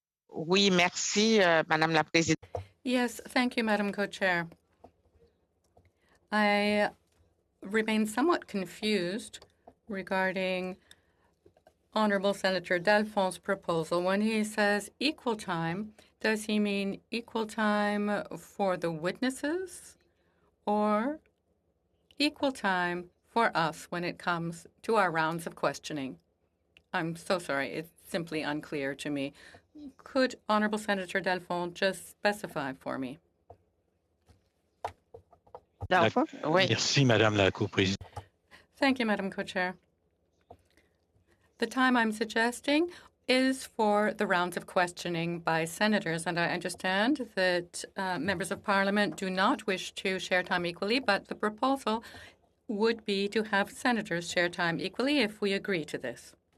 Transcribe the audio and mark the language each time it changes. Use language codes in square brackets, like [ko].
[fr] Oui, merci, Madame la Présidente. [en] Yes, thank you, Madam Co-Chair. I remain somewhat confused regarding Honorable Senator Delphone's proposal. When he says equal time, does he mean equal time for the witnesses or equal time for us when it comes to our rounds of questioning? I'm so sorry. It's simply unclear to me. Could Honorable Senator Delphone just specify for me? [fr] Merci, Madame la Co-Présidente. [en] Thank you, Madam Co-Chair. The time I'm suggesting is for the rounds of questioning by senators, and I understand that members of Parliament do not wish to share time equally, but the proposal would be to have senators share time equally if we agree to this.